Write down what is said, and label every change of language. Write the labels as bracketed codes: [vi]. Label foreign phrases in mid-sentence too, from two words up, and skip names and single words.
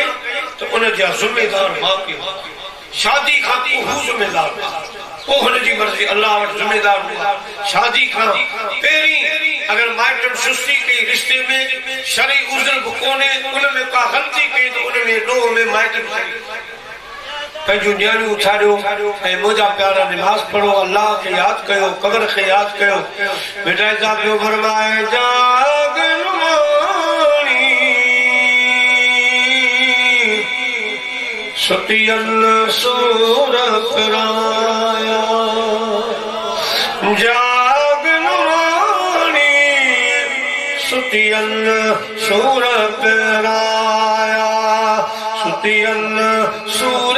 [sd] त उन जा ज़िम्मेदार माउ पीउ शादी खां पोइ हू ज़िम्मेदार पोइ हुनजी मर्ज़ी अल्लाह वटि ज़िम्मेदार हूंदा शादी खां पहिरीं अगर माइटनि सुस्ती कई रिश्ते में शरई उज़र बि कोन्हे उन में का ग़लती कई त उन में ॾोह में माइटनि पंहिंजूं नियाणियूं उथारियो ऐं मुंहिंजा प्यारा निमाज़ पढ़ो अल्लाह खे यादि कयो क़ब्र खे यादि कयो बेटा साहब जो फरमाए सतियन सूर कराया जागनवानी सतियन सूर कराया सुतियन सूर